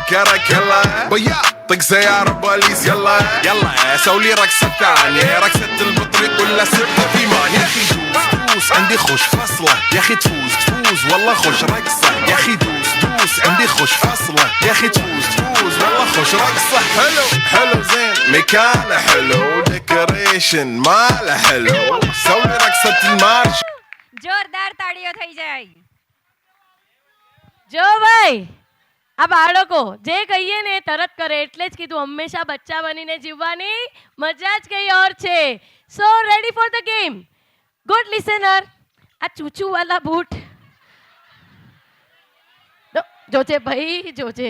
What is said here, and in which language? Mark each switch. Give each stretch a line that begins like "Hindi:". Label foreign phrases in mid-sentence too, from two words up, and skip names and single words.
Arabic: كرك يلا بياض طق سيارة بوليس يلا يلا سوي رقصة ثانية رقصة البطريق ولا سبها في مان يا اخي دوس عندي خوش فصلة يا اخي تفوز والله خوش رقصة يا اخي دوس عندي خوش فصلة يا اخي تفوز والله خوش رقصة حلو حلو زين مكانه حلو ديكوريشن ماله حلو سوي رقصة المارش.
Gujarati: તાળીઓ થઈ જાય. જો ભાઈ આ બાળકો જે કહીએ ને એ તરત કરે એટલે જ કીધું હંમેશા બચ્ચા બનીને જીવવાની મજા જ કઈ ઓર છે.
English: So ready for the game. Good listener.
Gujarati: આ ચૂચુ વાલા બૂટ જોજે ભાઈ જોજે.